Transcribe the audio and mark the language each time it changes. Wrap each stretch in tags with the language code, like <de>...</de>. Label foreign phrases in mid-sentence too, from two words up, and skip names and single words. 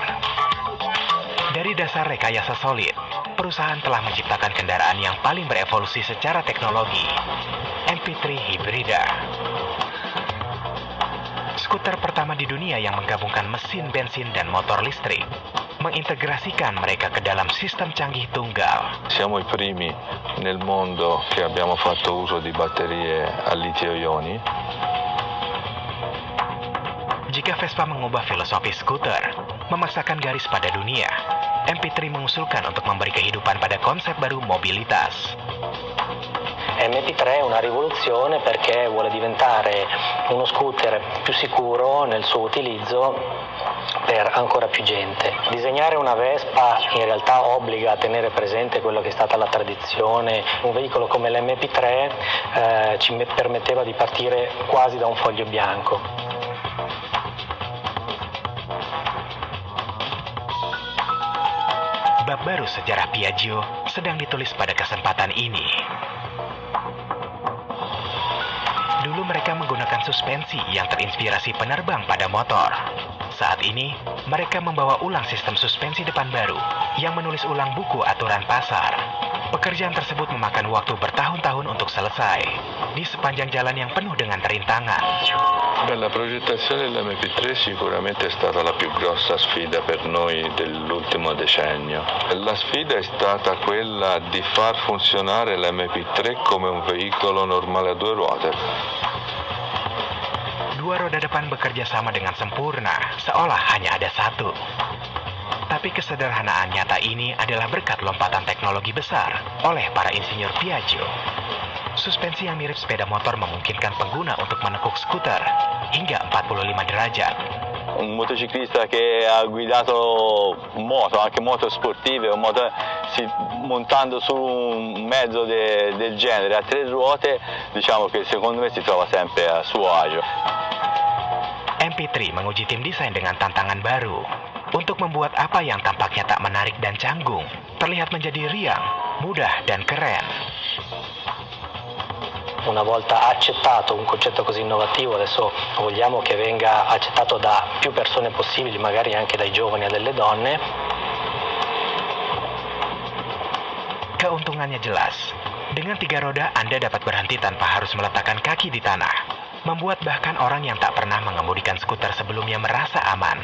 <id>Dari dasar rekayasa solid, perusahaan telah menciptakan kendaraan yang paling berevolusi secara teknologi, MP3 Hybrida. Skuter pertama di dunia yang menggabungkan mesin bensin dan motor listrik, mengintegrasikan mereka ke dalam sistem canggih tunggal.</id> <it>Siamo i primi nel mondo che abbiamo fatto uso di batterie a litio-ioni.</it> <id>Jika Vespa mengubah filosofi skuter, memaksakan garis pada dunia, MP3 mengusulkan untuk memberi kehidupan pada konsep baru mobilitas.</id> <it>MP3 è una rivoluzione perché vuole diventare uno scooter più sicuro nel suo utilizzo per ancora più gente. Disegnare una Vespa in realtà obbliga a tenere presente quello che è stata la tradizione. Un veicolo come l'MP3 ci permetteva di partire quasi da un foglio bianco.</it> <id>Bab baru sejarah Piaggio sedang ditulis pada kesempatan ini. Dulu mereka menggunakan suspensi yang terinspirasi penerbang pada motor. Saat ini, mereka membawa ulang sistem suspensi depan baru yang menulis ulang buku aturan pasar. Pekerjaan tersebut memakan waktu bertahun-tahun untuk selesai di sepanjang jalan yang penuh dengan rintangan.</id> <it>La progettazione dell'MP3 sicuramente è stata la più grossa sfida per noi dell'ultimo decennio. La sfida è stata quella di far funzionare l'MP3 come un veicolo normale a due ruote.</it> <id>Dua roda depan bekerja sama dengan sempurna, seolah hanya ada satu. Tapi kesederhanaan nyata ini adalah berkat lompatan teknologi besar oleh para insinyur Piaggio. Suspensi yang mirip sepeda motor memungkinkan pengguna untuk menekuk skuter hingga 45 derajat.</id> <it>Un motociclista che ha guidato moto, anche moto sportive, montando su un mezzo del genere a tre ruote, diciamo che secondo me si trova sempre a suo agio.</it> <id>MP3 menguji tim desain dengan tantangan baru untuk membuat apa yang tampaknya tak menarik dan canggung terlihat menjadi riang, mudah dan keren.</id> <it>Una volta accettato un concetto così innovativo, adesso vogliamo che venga accettato da più persone possibili, magari anche dai giovani e dalle donne.</it> <id>Keuntungannya jelas. Dengan 3 roda, Anda dapat berhenti tanpa harus meletakkan kaki di tanah, membuat bahkan orang yang tak pernah mengemudikan skuter sebelumnya merasa aman.</id>